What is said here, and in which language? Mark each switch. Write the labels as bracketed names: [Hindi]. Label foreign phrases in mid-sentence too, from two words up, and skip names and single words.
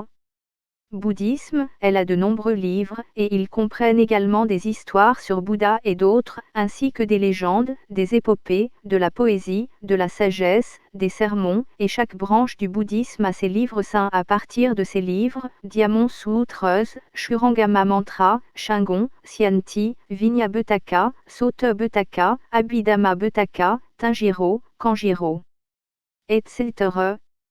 [French] Bouddhisme, elle a de nombreux livres, et ils comprennent également des histoires sur Bouddha et d'autres, ainsi que des légendes, des épopées, de la poésie, de la sagesse, des sermons, et chaque branche du bouddhisme a ses livres saints à partir de ces livres, Diamond Sutras, Shurangama Mantra, Shingon, Syanti, Vinyabutaka, Sutta-butaka, Abhidhamma-butaka, Tanjiro, Kanjiro, etc.